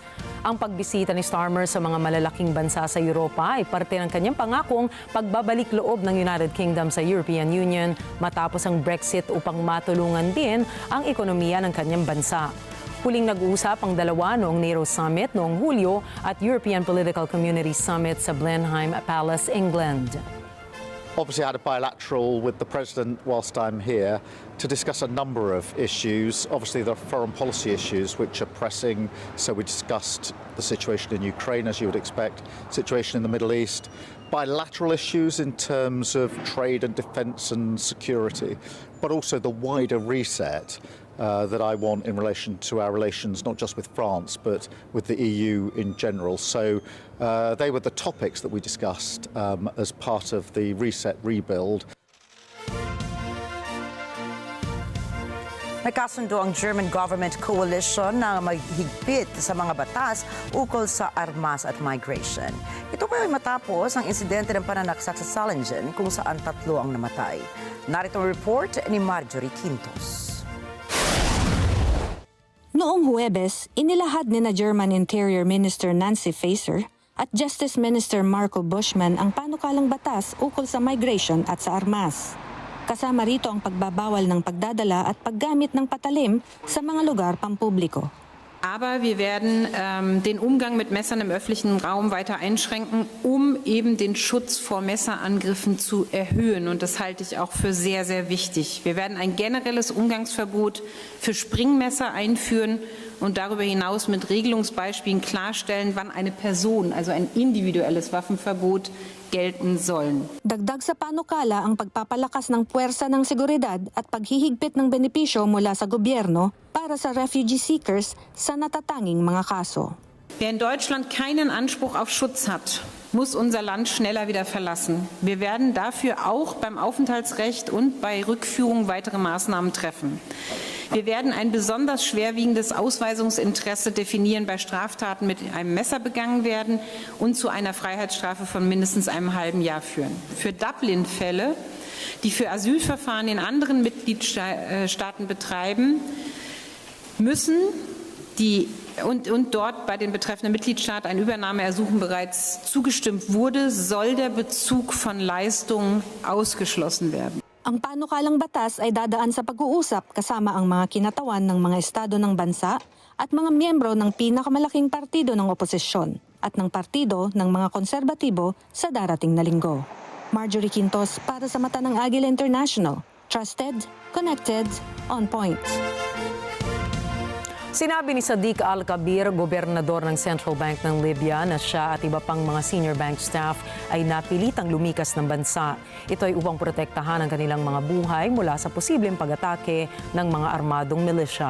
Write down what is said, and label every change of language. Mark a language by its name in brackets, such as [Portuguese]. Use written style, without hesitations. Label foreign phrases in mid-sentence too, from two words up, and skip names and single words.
[Filipino] Ang pagbisita ni Starmer sa mga malalaking bansa sa Europa ay parte ng kanyang pangakong pagbabalik loob ng United Kingdom sa European Union matapos ang Brexit upang matulungan din ang ekonomiya ng kanyang bansa. Huling nag-uusap ang dalawa noong NATO Summit noong Hulyo at European Political Community Summit sa Blenheim Palace, England. [English] Obviously, I had a bilateral with the President whilst I'm here to discuss a number of issues. Obviously, there are foreign policy issues which are pressing. So we discussed the situation in Ukraine, as you would expect, situation in the Middle East, bilateral issues in terms of trade and defence and security, but also the wider reset that I want in relation to our relations, not just with France, but with the EU in general. So they were the topics that we discussed as part of the reset rebuild. [Filipino] Nagkasundo ang [English] German government coalition [Filipino] na maghigpit sa mga batas ukol sa armas at migration. Ito po ay matapos ang insidente ng pananaksak sa Solingen kung saan 3 ang namatay. Narito ang report ni Marjorie Quintos. Noong Huwebes, inilahad ni [English] German Interior Minister [Filipino] Nancy Faeser at [English] Justice Minister [Filipino] Marco Buschmann ang panukalang batas ukol sa migration at sa armas. Kasama rito ang pagbabawal ng pagdadala at paggamit ng patalim sa mga lugar pampubliko. [German] Aber wir werden den Umgang mit Messern im öffentlichen Raum weiter einschränken, um eben den Schutz vor Messerangriffen zu erhöhen. Und das halte ich auch für sehr, sehr wichtig. Wir werden ein generelles Umgangsverbot für Springmesser einführen und darüber hinaus mit Regelungsbeispielen klarstellen, wann eine Person, also ein individuelles Waffenverbot, gelten sollen. [Filipino] Dagdag sa panukala ang pagpapalakas ng puwersa ng seguridad at paghihigpit ng benepisyo mula sa gobyerno para sa [English] refugee seekers [Filipino] sa natatanging mga kaso. [German] Wer in Deutschland keinen Anspruch auf Schutz hat, muss unser Land schneller wieder verlassen. Wir werden dafür auch beim Aufenthaltsrecht und bei Rückführung weitere Maßnahmen treffen. Wir werden ein besonders schwerwiegendes Ausweisungsinteresse definieren bei Straftaten mit einem Messer begangen werden und zu einer Freiheitsstrafe von mindestens einem halben Jahr führen. Für Dublin-Fälle, die für Asylverfahren in anderen Mitgliedstaaten betreiben, müssen und dort bei den betreffenden Mitgliedstaaten ein Übernahmeersuchen bereits zugestimmt wurde, soll der Bezug von Leistungen ausgeschlossen werden. [Filipino] Ang panukalang batas ay dadaan sa pag-uusap kasama ang mga kinatawan ng mga estado ng bansa at mga miyembro ng pinakamalaking partido ng oposisyon at ng partido ng mga konserbatibo sa darating na linggo. Marjorie Quintos para sa Mata ng Agila International. [English] Trusted, connected, on point. [Filipino] Sinabi ni Sadiq Al-Kabir, gobernador ng Central Bank ng Libya, na siya at iba pang mga [English] senior bank staff [Filipino] ay napilitang lumikas ng bansa. Ito ay upang protektahan ang kanilang mga buhay mula sa posibleng pag-atake ng mga armadong milisya.